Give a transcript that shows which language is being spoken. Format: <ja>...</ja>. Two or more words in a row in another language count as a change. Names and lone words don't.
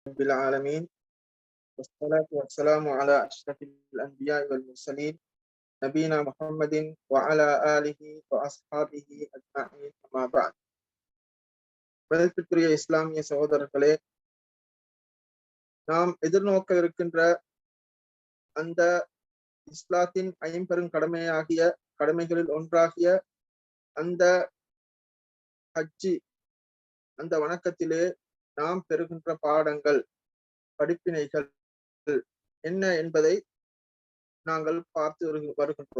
<ar>رب العالمين والصلاة والسلام على أشرف الأنبياء والمرسلين نبينا محمد وعلى آله وأصحابه أجمعين أما بعد.</ar> <ta>மதிப்பிற்குரிய இஸ்லாமிய சகோதரர்களே, நாம் எதிர்நோக்க இருக்கின்ற அந்த இஸ்லாத்தின் ஐம்பெரும் கடமைகளில் ஒன்றாகிய அந்த ஹஜ்ஜி, அந்த வணக்கத்திலே நாம் பெறுகின்ற பாடங்கள், படிப்பினைகள் என்ன என்பதை நாங்கள் பார்த்து வருகின்றோம்.</ta>